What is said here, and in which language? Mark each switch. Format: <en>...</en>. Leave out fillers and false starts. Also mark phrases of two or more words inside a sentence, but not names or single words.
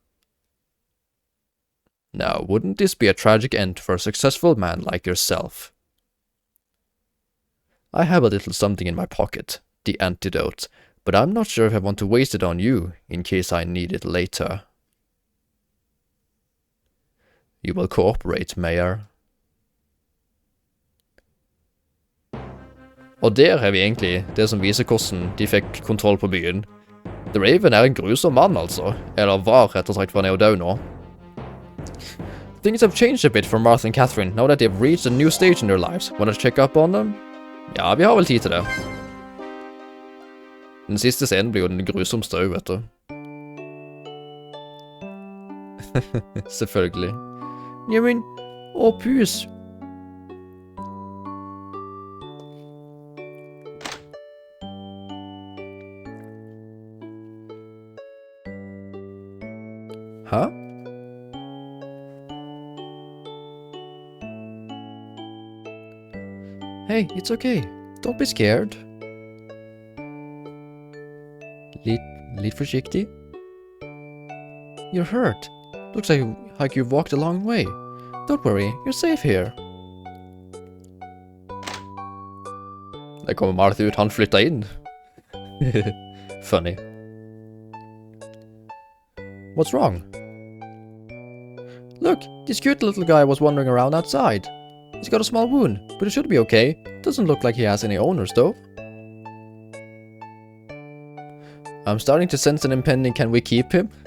<en>Now, wouldn't this be a tragic end for a successful man like yourself? I have a little something in my pocket, the antidote, but I'm not sure if I want to waste it on you, in case I need it later. You will cooperate, Mayor.</en> <no>Og der har vi egentlig det som viser hvordan de fikk kontroll på byen. The Raven er en grusom mann, altså. Eller var, rett og slett, for han er jo død nå.</no> <en>Things have changed a bit for Martha and Catherine now that they've reached a new stage in their lives. Wanna check up on them?</en> <no>Ja, vi har vel tid til det. Den siste scenen blir jo den grusomste òg, vet du. Selvfølgelig. Jamen, pus.</no> <en>Huh? Hey, it's okay. Don't be scared.</en> <no>Litt forsiktig.</no> <en>You're hurt. Looks like you've walked a long way. Don't worry, you're safe here.</en> <no>Der kommer Martha ut, han flytta inn.</no> <en>Funny. What's wrong? Look, this cute little guy was wandering around outside. He's got a small wound, but it should be okay. Doesn't look like he has any owners, though. I'm starting to sense an impending can we keep him?</en>